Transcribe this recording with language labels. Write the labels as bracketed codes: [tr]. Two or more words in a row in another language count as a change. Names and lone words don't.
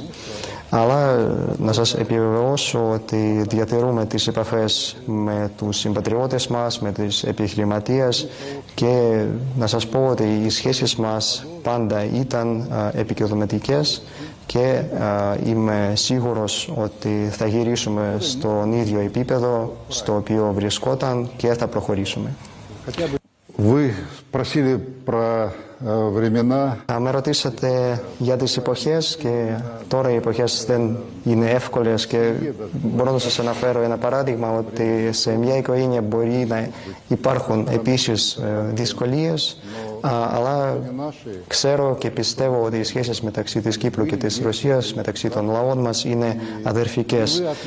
[el] Αλλά να σας επιβεβαιώσω ότι διατηρούμε τις επαφές με τους συμπατριώτες μας, με τις επιχειρηματίες και να σας πω ότι οι σχέσεις μας πάντα ήταν επικοδομητικές και είμαι σίγουρος ότι θα γυρίσουμε στον ίδιο επίπεδο στο οποίο βρισκόταν και θα προχωρήσουμε. [ru] Вы спросили про времена. [el] Με ρωτήσατε για τις εποχές και τώρα οι εποχές δεν είναι εύκολες και μπορώ να σας αναφέρω ένα παράδειγμα ότι σε μια οικογένεια μπορεί να υπάρχουν επίσης δυσκολίες, αλλά ξέρω και πιστεύω ότι οι σχέσεις μεταξύ της Κύπρου και της Ρωσίας, μεταξύ των λαών μας είναι αδερφικές